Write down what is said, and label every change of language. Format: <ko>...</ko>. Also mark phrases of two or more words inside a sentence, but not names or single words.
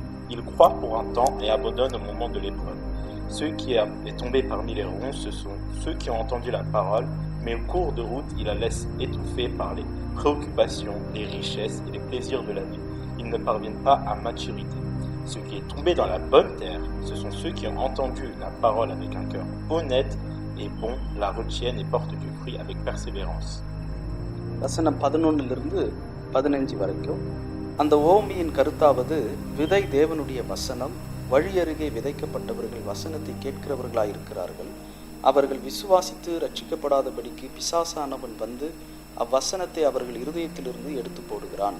<fr>Ils croient pour un temps et abandonnent au moment de l'épreuve. Ceux qui est tombé parmi les ronces, ce sont ceux qui ont entendu la parole, mais au cours de route, ils la laissent étouffer par les préoccupations, les richesses et les plaisirs de la vie. Ils ne parviennent pas à maturité. Ce qui est tombé dans la bonne terre, ce sont ceux qui ont entendu la parole avec un cœur honnête et bon, la retiennent et portent du fruit avec persévérance.</fr> <ta>வசனம் 11 15 வரைக்கும். அந்த ஓமையின் கருத்தாவது, விதை தேவனுடைய வசனம், வழியருகே விதைக்கப்பட்டவர்கள் வசனத்தை கேட்கிறவர்களாயிருக்கிறார்கள். அவர்கள் விசுவாசித்து ரட்சிக்கப்படாதபடிக்கு பிசாசானவன் வந்து அவ்வசனத்தை அவர்கள் இருதயத்திலிருந்து எடுத்து போடுகிறான்.</ta>